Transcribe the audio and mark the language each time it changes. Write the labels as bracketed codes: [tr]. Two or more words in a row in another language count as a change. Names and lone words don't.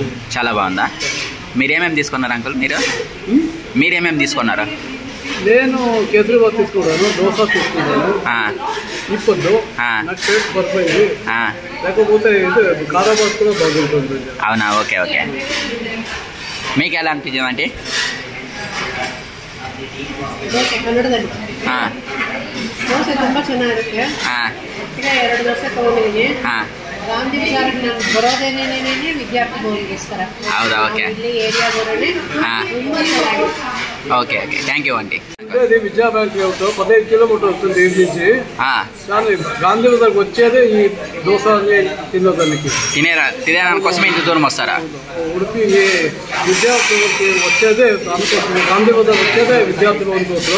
[te] చాలా బాగుందా? మీరేమేమి తీసుకున్నారు అంకుల్? మీరేమేమి తీసుకున్నారు? నేను కేసరీబాత్ తీసుకున్నాను, దోశ తీసుకున్నాను. ఇప్పుడు నాకు టేస్ట్ పడిపోయింది. లేకపోతే ఇది కారాబాత్ కూడా బాగుంటుంది. అవునా? [en] okay okay. [te] మీకు ఎలా అనిపించింది అంటే? [kn] ದೋಸೆ ಕನ್ನಡದಲ್ಲಿ ದೋಸೆ ತುಂಬ ಚೆನ್ನಾಗಿರುತ್ತೆ. ಈಗ 2 ದೋಸೆ ತಗೊಂಡಿದ್ದೀನಿ. ಗಾಂಧಿ ವಿಚಾರಕ್ಕೆ ನಾನು ಬರೋದೇನೇನೇನೇ ವಿದ್ಯಾರ್ಥಿ ಭವನಗೋಸ್ಕರ. ಹೌದಾ? ಓಕೆ. ಇಲ್ಲಿ ಏರಿಯಾ ಬರೋಣ ತುಂಬ ಚೆನ್ನಾಗಿದೆ. [en] okay okay, thank you అండి. [te] అంటే విద్యా బ్యాంక్ 15 కిలోమీటర్ వస్తుంది ఇంటి నుంచి. కానీ గాంధీ బజార్కి వచ్చేదే ఈ దోశ తినడానికి, తినేదాని కోసమే ఇంత దూరం వస్తారా? ఉడిపి విద్యార్థులకి వచ్చేదే దానికోసం, గాంధీ బజార్ వచ్చేదే విద్యార్థి భవన్ కోసం.